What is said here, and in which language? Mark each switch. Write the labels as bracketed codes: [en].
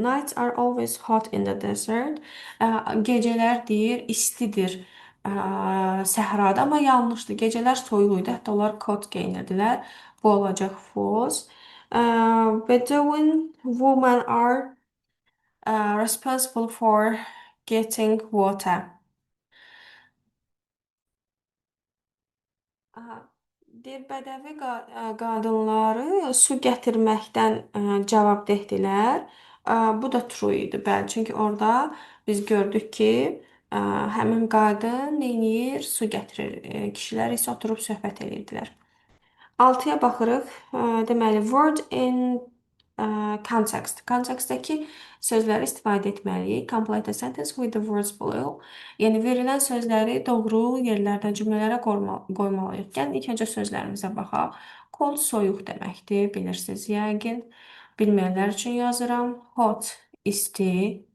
[en] Nights are always hot in the desert. [az] Gecələr deyir istidir səhrada, amma yanlışdır. Gecələr soyuq idi. Hətta onlar kot geyinirdilər. Bu olacaq false. [en] Bedouin women are responsible for getting water. [az] Aha, deyir bədəvi qadınları su gətirməkdən cavabdehdirlər. Bu da true idi, bəli. Çünki orada biz gördük ki, həmin qadın neyniyir? Su gətirir. Kişilər isə oturub söhbət edirdilər. 6-ya baxırıq. Deməli, [en] word in context. [az] Kontekstdəki sözləri istifadə etməliyik. [en] Complete a sentence with the words below. [az] Yəni, verilən sözləri doğru yerlərdə cümlələrə qoymalıyıq. Gəlin, ilk öncə sözlərimizə baxaq. Cold soyuq deməkdir, bilirsiniz yəqin. Bilməyənlər üçün yazıram. Hot, isti.